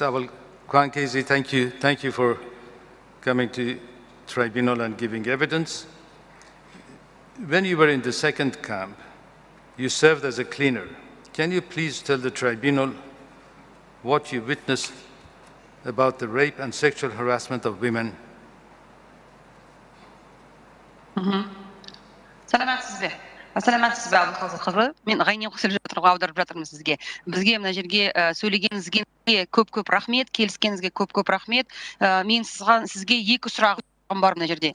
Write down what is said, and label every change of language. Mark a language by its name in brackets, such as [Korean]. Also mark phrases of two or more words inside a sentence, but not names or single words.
[English] Abel Kwankezi, thank you for coming to tribunal and giving evidence. When you were in the second camp, you served as a cleaner. Can you please tell the tribunal what you witnessed about the rape and sexual harassment of women? [Kazakh] Саламатсыз ба Абылқазы қызы? Мен ғайне қосып жатырға аударып жатырмын сізге. Бізге мына жерге сөйлегеніңізге көп рахмет, келіскеніңізге көп рахмет. Мен сізге екі сұрағым бар мына жерде.